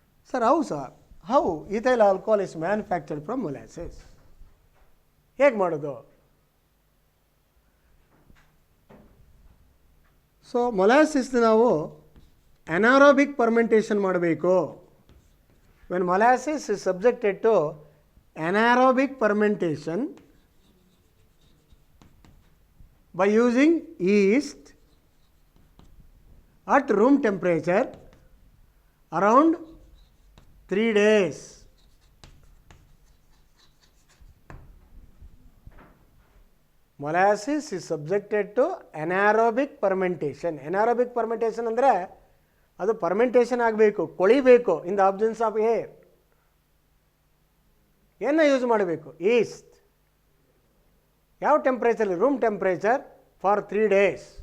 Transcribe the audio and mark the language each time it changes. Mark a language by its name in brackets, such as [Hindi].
[English] Sir how ethyl alcohol is manufactured from molasses? [Kannada] ಹೇಗೆ ಮಾಡೋದು? So ಮೊಲಾಸಿಸ್ನ ನಾವು ಅನಾರೋಬಿಕ್ ಫರ್ಮೆಂಟೇಷನ್ ಮಾಡಬೇಕು. [English] When molasses is subjected to anaerobic fermentation by using yeast at room temperature around 3 days. Molasses is subjected to anaerobic fermentation. [Kannada] Anaerobic fermentation ಅಂದರೆ ಅದು fermentation ಆಗಬೇಕು, ಕೊಳಿಬೇಕು [English] In the absence of air. [Kannada] ಏನು use ಮಾಡಬೇಕು? East. ಯಾವ temperature? [English] Room temperature for 3 days.